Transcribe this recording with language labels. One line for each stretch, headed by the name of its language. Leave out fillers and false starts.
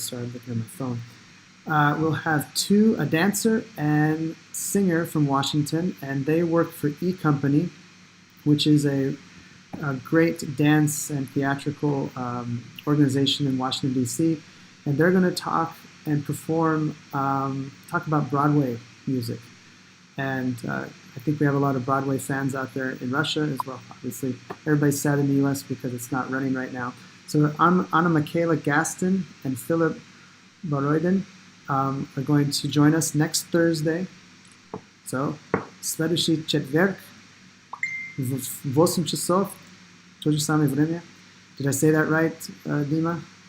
English: Sorry, I'm looking at my phone. We'll have a dancer and singer from Washington, and they work for E Company, which is a great dance and theatrical organization in Washington, D.C., and they're going to talk and perform, talk about Broadway music. And I think we have a lot of Broadway fans out there in Russia as well. Obviously, everybody's sad in the U.S. because it's not running right now. So Anna Michaela Gaston and Philip Boroydin are going to join us next Thursday.
Russian: So, следующий четверг в 8 часов, то же самое время.
English: Did I say that right, Dima?